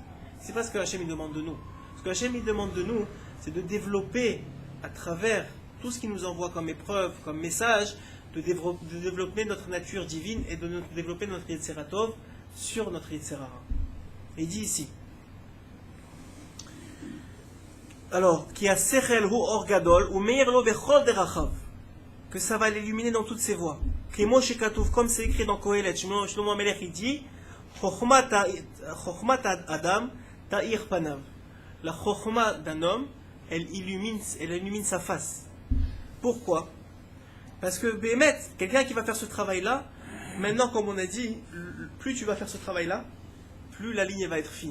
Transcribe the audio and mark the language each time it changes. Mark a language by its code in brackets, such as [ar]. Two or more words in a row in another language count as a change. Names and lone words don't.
[fr] C'est pas ce que Hachem il demande de nous. Ce que Hachem il demande de nous, c'est de développer à travers tout ce qu'il nous envoie comme épreuve, comme message, de développer notre nature divine et de développer notre [he] יצר טוב [fr] sur notre [he] יצר הרע. Et il dit ici, alors, [fr] qui a [he] שכל הוא אור גדול, או מאיר לו בכל דרכיו, [fr] que ça va l'illuminer dans toutes ses voies. [he] כמו שכתוב, [fr] comme c'est écrit dans Kohelet, Shlomo Amelech il dit, [he] חכמת אדם תאיר פניו. [fr] La chochma d'un homme, elle illumine sa face. Pourquoi? Parce que Béhémet, quelqu'un qui va faire ce travail-là, maintenant comme on a dit, plus tu vas faire ce travail-là, plus la ligne va être fine.